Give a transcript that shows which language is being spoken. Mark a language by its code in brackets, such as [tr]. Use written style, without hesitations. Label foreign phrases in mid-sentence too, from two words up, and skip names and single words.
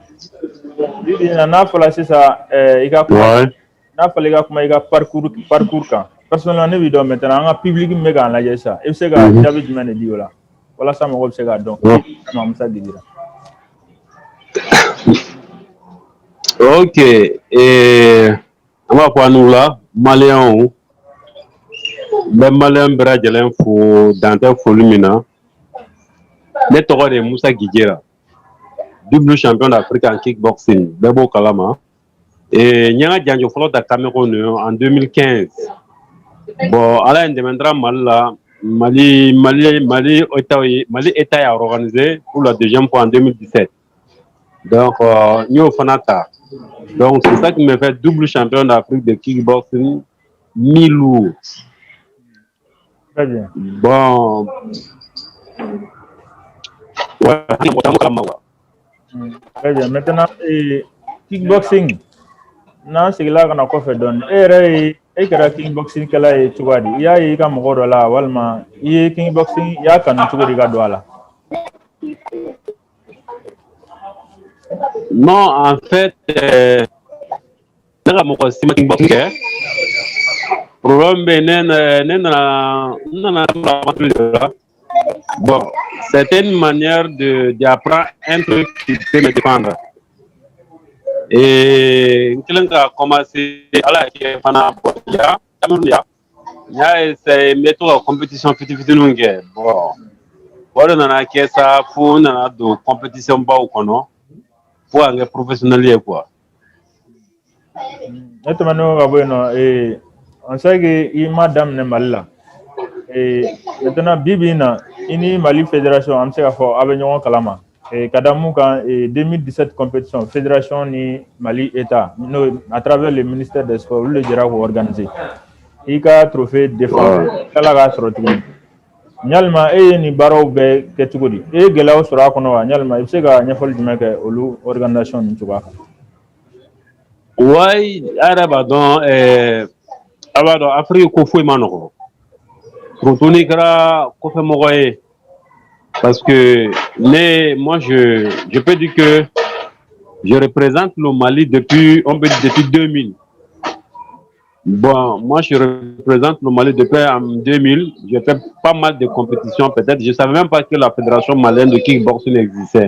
[bm] Bibi na n'a fɔla sisan i ka kuma n'a fɔla i ka kuma i ka parcours kan personnellement ne b'i dɔn maintenant an ka public min bɛ k'an lajɛ sisan i bɛ se ka jaabi jumɛn de di o la walasa mɔgɔw bɛ se k'a dɔn Musa Didira. Ok, an b'a fɔ an n'u la maliyɛnw n bɛ maliyɛn bɛɛ lajɛlen fo dan tɛ foli min na ne tɔgɔ de ye Musa Gijera, [fr] double champion d'Afrique en kickboxing [bm] bɛɛ b'o kalama n ye n ka janjo fɔlɔ ta Cameroun en 2015 bon ala ye n dɛmɛ n taara [fr] Mali État y'a organisé pour la deuxième fois en 2017 donc [bm] n y'o fana ta [fr] donc c'est ça qui me fait double champion d'Afrique de kickboxing mi-lourd. Très bien. Bon. Ouais, très bien. Maintenant, kickboxing, [bm] n'a sigila kana kɔfɛ dɔɔni. E yɛrɛ ye e kɛra kickboxing kɛla ye cogoya di? I y'a ye i ka mɔgɔ dɔ la walima i ye kickboxing i y'a kanu cogo di ka don a la? [fr] Non, en fait, [bm] ne ka mɔgɔ si ma kickboxing kɛ. [fr] Problème [bm] bɛ ne nana [fr] bon, c'est une manière d'apprendre un truc qui peut me défendre. [bm] Et n kelen ka commencer ala y'a kɛ fana n y'a essayé n bɛ to ka compétition fitininw kɛ bon o de nana kɛ sa fo n nana don compétition baw kɔnɔ fo ka kɛ professionnel ye quoi. Ne tɛmɛnen ka bɔ yen nɔ on sait que i ma daminɛ Mali la maintenant bi bi in na i ni Mali fédération an bɛ se k'a fɔ aw bɛ ɲɔgɔn kalama ka da mun kan 2017 compétition fédération ni Mali État [fr] à travers le ministère des sports [bm] olu de jɛra k'o organiser i ka trophée défense kala k'a sɔrɔ tuguni yalima e ye nin baaraw bɛɛ kɛ cogo di e ye gɛlɛyaw sɔrɔ a kɔnɔ wa yalima i bɛ se ka ɲɛfɔli jumɛn kɛ olu organisation nin cogoya kan? Ouais, a yɛrɛ b'a dɔn a b'a dɔn Afrique ko foyi ma nɔgɔ surtout n'i kɛra kɔfɛmɔgɔ ye [fr] parce que moi je peux dire que je représente le Mali depuis 2000. Bon, moi je représente le Mali depuis en 2000. J'ai fait pas mal de compétitions peut-être. Je ne savais même pas que la fédération malienne de kickboxing existait.